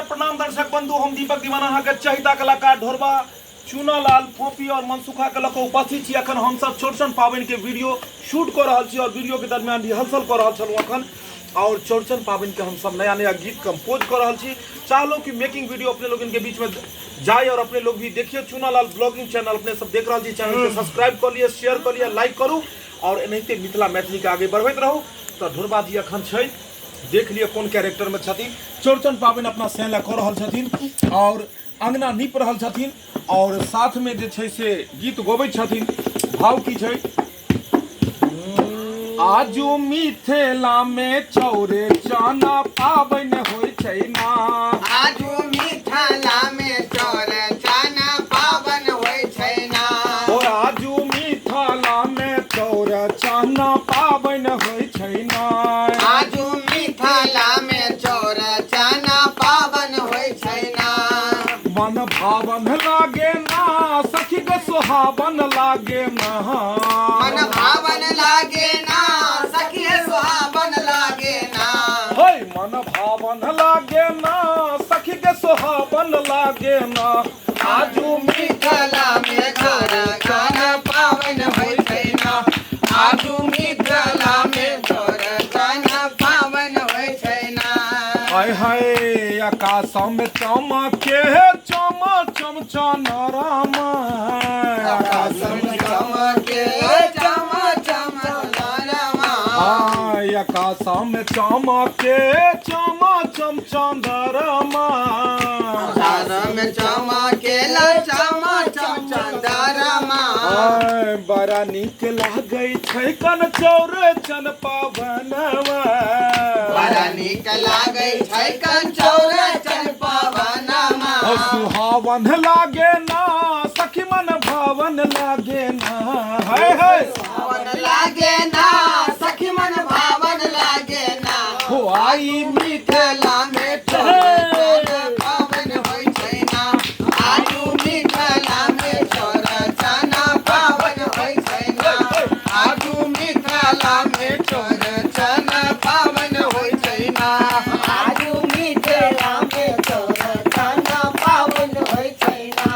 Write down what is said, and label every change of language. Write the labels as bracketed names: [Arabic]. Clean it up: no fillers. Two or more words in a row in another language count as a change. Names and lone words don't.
[Maithili] प्रणाम दर्शक बंधु, हम दीपक दीवाना अहाँ के चहिता कलाकार ढोरबा चूनालाल पोपी और मनसुखा के लक उपस्थित छी। अखन हम सब चौरचन पाबनि के [English] video shoot [Maithili] कर रहल छी और वीडियो के दरमियान रिहर्सल कर रहल छलहुँ अखन। और चौरचन पाबनि के हम सब नया नया गीत कंपोज कर रहल छी। चाहलो कि [English] making video [Maithili] अपने लोग के बीच में जाए और अपने लोग भी देखिए। चूनालाल [English] blogging channel [Maithili] अपने सब देख रहल छी, चैनल के सब्सक्राइब कर लिए, शेयर कर लिए, लाइक करू और एनाहिते मिथिला मैथिली के आगे बढ़बैत रहू। तो ढोरबा जी अखन छै, देख लिए कौन कैरेक्टर में छथिन। चौरचन पाबनि अपना सेला कर रहल छथिन और अंगना नीप रहल छथिन और साथ में जे छै से गीत गबैत छथिन। भाव की छै? आजू मिथिला में चौरचन पाबनि होइ छै ना, आजू मिथिला में चौरचन पाबनि होइ छै ना, और आजू मिथिला में चौरचन पाबनि होइ छै ना, आजू मिथिला में चौरचन पाबनि होइ छै ना। मन भावन लागे ना, सखी के सुहावन लागे ना, मन भावन लागे ना, सखी सुहावन लागे ना, हे मन भावन लागे ना, सखी के सुहावन लागे ना। आजू मिथिला में चौरचन पाबनि होइ छै ना, आजू मिथिला में चौरचन पाबनि होइ छै ना। हाय हाय आकाश में चमके चम चम चनरमा, आकाश में चमके चम चम चंद्रमा, हाय आकाश में चमके चम चम चंद्रमा, आकाश में चमके चम चम चंद्रमा। हाय बड़ा नीक लागै छै कन चौरचन पावनवा, बड़ा नीक लागै छै कन चौरचन पावनमा, सुहावन लागे ना, सखी मन भावन लागे ना, हाय हाय भावन लागे ना, सखी मन भावन लागे ना। हो आई मिथिला में चौरचन पाबनि होइ छै ना, आजू मिथिला में चौरचन पाबनि होइ छै ना, आजू मिथिला में चौरचन पाबनि होइ छै ना, आजू मिथिला में चौरचन पाबनि होइ छै ना।